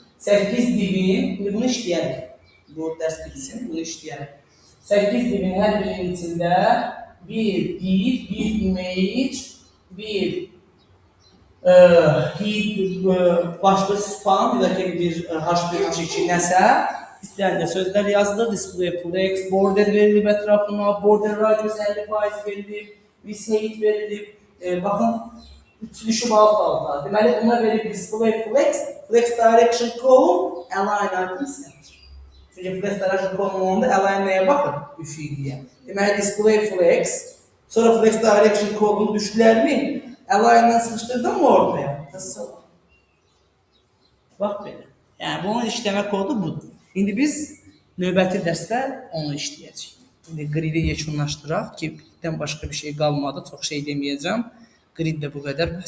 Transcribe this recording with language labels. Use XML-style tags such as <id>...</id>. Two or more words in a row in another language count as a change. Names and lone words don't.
<az>8 divin, indi bunu işləyərik. Bu dərs bitsin, bunu işləyərik. 8 divin hər birinin içində bir div, bir image, bir başqa span ya da ki bir H1, H2 nəsə istəyəndə sözlər yazılır,</az> <en>display flex, border</en> <az>verilib ətrafına,</az> <en>border radius 50% verilib, width height verilib.</en> <az>Baxın, düşüb alt-alta. Deməli, buna verilib</az> <en>display flex, flex direction column, align item center.</en> <az>Çünki</az> <en>flex direction column</en> <az>olanda align nəyə baxır? Üfüqliyə.</az> <en>Deməli, display flex, sonra flex direction column düşdülərmi?</en> <az>Align-dan sıxışdırdım mı ortaya? Bax belə. Yəni, bunun işləmə kodu budur. İndi biz növbəti dərsdə onu işləyəcəyik. İndi gridi yekunlaşdıraq ki, birdən başqa bir şey qalmadı, çox şey deməyəcəm. Grid də bu qədər.</az>